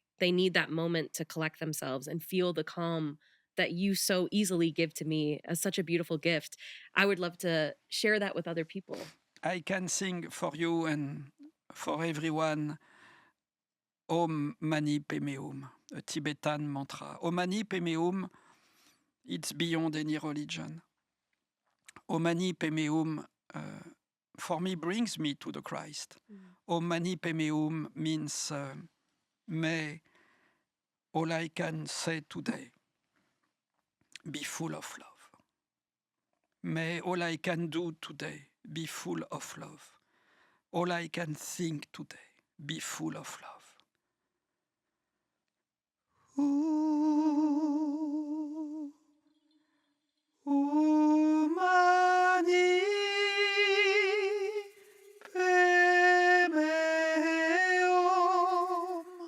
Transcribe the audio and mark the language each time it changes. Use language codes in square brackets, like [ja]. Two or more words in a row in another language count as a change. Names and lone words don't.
[en] They need that moment to collect themselves and feel the calm that you so easily give to me as such a beautiful gift. I would love to share that with other people. I can sing for you and for everyone [sa] Om Mani Padme Hum, [en] a Tibetan mantra. [sa] Om Mani Padme Hum [en] It's beyond any religion. [sa] O mani pe meum, [en] for me, brings me to the Christ. [sa] O mani pe meum [en] means, may all I can say today be full of love. May all I can do today be full of love. All I can think today be full of love. [sa] Mani pe meum.